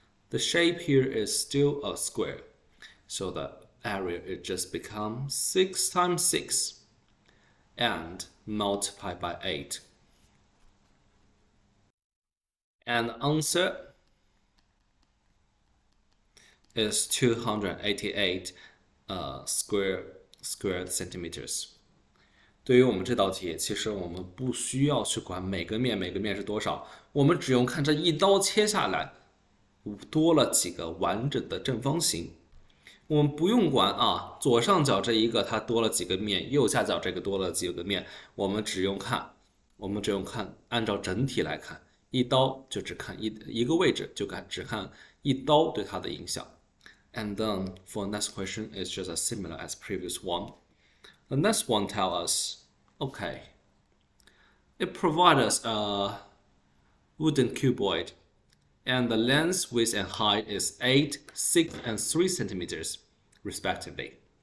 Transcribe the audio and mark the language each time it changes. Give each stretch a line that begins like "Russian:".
English: The shape here is still a square. So the area it just becomes 6 times 6 and multiply by 8. And the answer is 288 square centimeters.
Chinese: 对于我们这道题，其实我们不需要去管每个面是多少，我们只用看这一刀切下来多了几个完整的正方形。我们不用管啊，左上角这一个它多了几个面，右下角这个多了几个面，我们只用看，按照整体来看，一刀就只看一个位置，就只看一刀对它的影响。
English: And then for the next question, it's just as similar as previous one. The next one tells us, okay, it provides us a wooden cuboid, and the length, width, and height is 8, 6, and 3 centimeters, respectively.